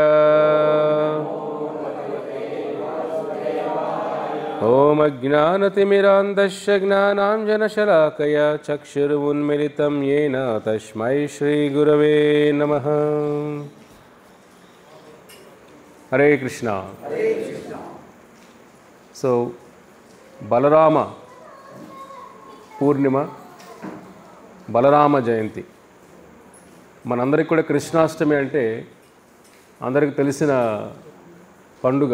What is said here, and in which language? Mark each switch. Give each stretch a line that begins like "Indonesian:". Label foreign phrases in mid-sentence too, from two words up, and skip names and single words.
Sanskrit: ओम अज्ञानतिमिरान्धस्य ज्ञानाञ्जनशलाकया चक्षुरुन्मिलितं येन तस्मै श्रीगुरवे नमः। हरे कृष्णा।
Telugu: సో బలరామ పూర్ణిమ, బలరామ జయంతి. మనందరికి కూడా కృష్ణాష్టమి అంటే అందరికీ తెలిసిన పండుగ.